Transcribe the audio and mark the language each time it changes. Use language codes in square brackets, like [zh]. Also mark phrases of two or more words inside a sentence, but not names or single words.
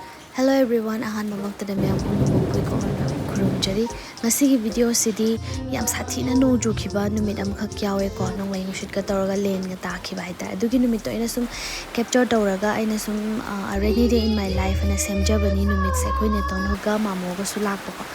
[en] Hello everyone, [mni] ahan mamaktada miyam pumupui ko kurumjari. Ngasigi video sidi yam sathina no jukhiba numit amkhak yawe ko nonglai nushit ka tawraga len nga takhiba haita. Adugi numit to ina sum capture tawraga ina sum [en] a rainy day in my life [mni] na semjabani numit se koine tonhuga mamoga sulakpa ko.